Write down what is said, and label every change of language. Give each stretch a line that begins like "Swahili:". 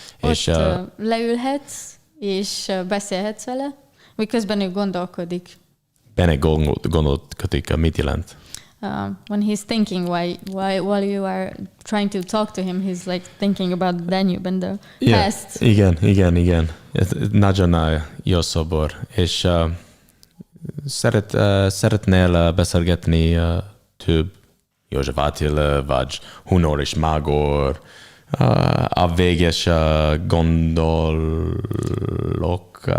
Hungarian: És leülhetsz, és beszélhetsz vele, miközben ő gondolkodik. Gondolkodik, mit jelent?
English: When he's thinking while you are trying to talk to him, he's like thinking about Danube and the past.
Hungarian: Igen. Nagyon jó szobor. És szeretnél beszélgetni több József Attila, vagy Hunor és Magor, a véges gondolok.